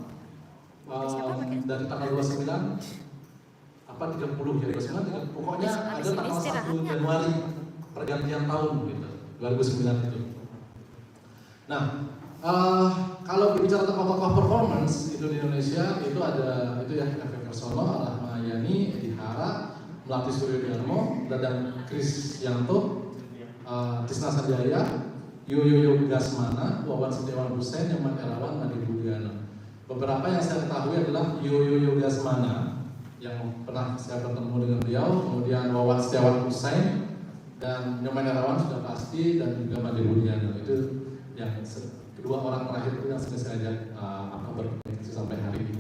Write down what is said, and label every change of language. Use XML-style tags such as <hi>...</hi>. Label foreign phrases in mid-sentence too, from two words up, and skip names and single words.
<id>Dari tanggal 29 apa 30 ya, 29 pokoknya ada tanggal 1 Januari pergantian tahun gitu, 2009 itu. Nah, kalau berbicara tentang tokoh performance itu di Indonesia itu ada itu ya, F.F. Kersono, Rahmayani, Edi Hara, Melati Suryodarmo, Dadang Krisyanto, Tisna Sanjaya, Yoyo Gasmana, Wawan Setiawan Hussein, Nyoman Erawan, Nadi Budiana. Beberapa yang saya ketahui adalah Yoyo Gasmana yang pernah saya bertemu dengan beliau, kemudian Wawan Setiawan Hussein dan Nyoman Erawan sudah pasti, dan juga Nadi Budiana. Itu yang kedua orang terakhir itu yang saya ajak berkomunikasi sampai hari ini.</id>